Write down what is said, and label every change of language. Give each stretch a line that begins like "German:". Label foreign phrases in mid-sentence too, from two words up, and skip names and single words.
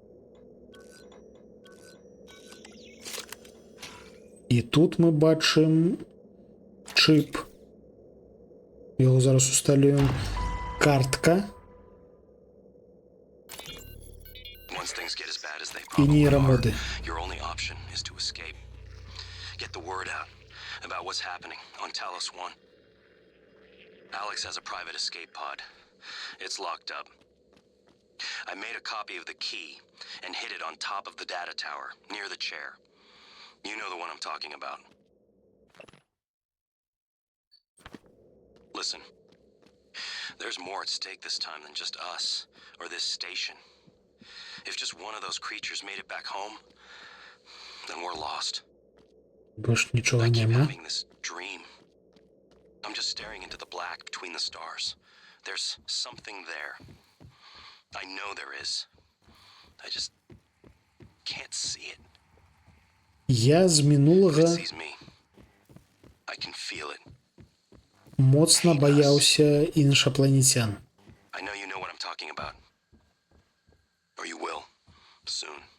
Belarusian: І тут мы бачым чып. Яго зараз усталюем. Картка. І нейрамоды.
English: Your only option is to escape. Get the word out about what's happening on Talos 1. Alex has a private escape pod. It's locked up. I made a copy of the key and hid it on top of the data tower, near the chair. You know the one I'm talking about. Listen, there's more at stake this time than just us, or this station. If just one of those creatures made it back home, then we're lost.
Belarusian: Больш нічога
English: I keep
Belarusian: няма.
English: having this dream. I'm just staring into the black between the stars. There's something there. I know there is. I just can't see it.
Belarusian: Я з
English: If it
Belarusian: мінулага
English: sees me, I can feel it.
Belarusian: моцна баяўся іншапланецян.
English: I know you know what I'm talking about. Or you will, soon.